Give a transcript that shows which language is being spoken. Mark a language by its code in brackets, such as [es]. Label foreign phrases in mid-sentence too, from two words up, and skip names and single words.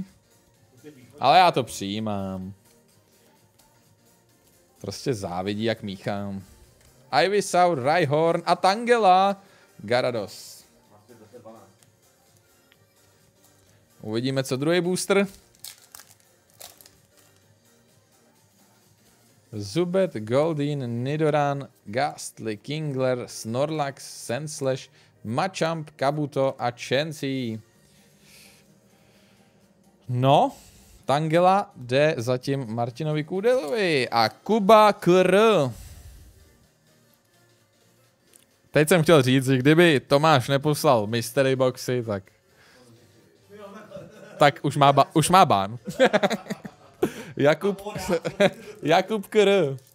[cs] Ale já to přijímám. Prostě závidí, jak míchám. Ivysaur, Rhyhorn a Tangela. Gyarados. Uvidíme, co druhý booster. Zubat, Goldeen, Nidoran, Gastly, Kingler, Snorlax, Sandslash, Machamp, Kabuto a Chansey. No, Tangela jde zatím Martinovi Kůdelovi a Kuba Kr. Teď jsem chtěl říct, že kdyby Tomáš neposlal [en] mystery boxy, [cs] tak už má bán. Jakub Kr.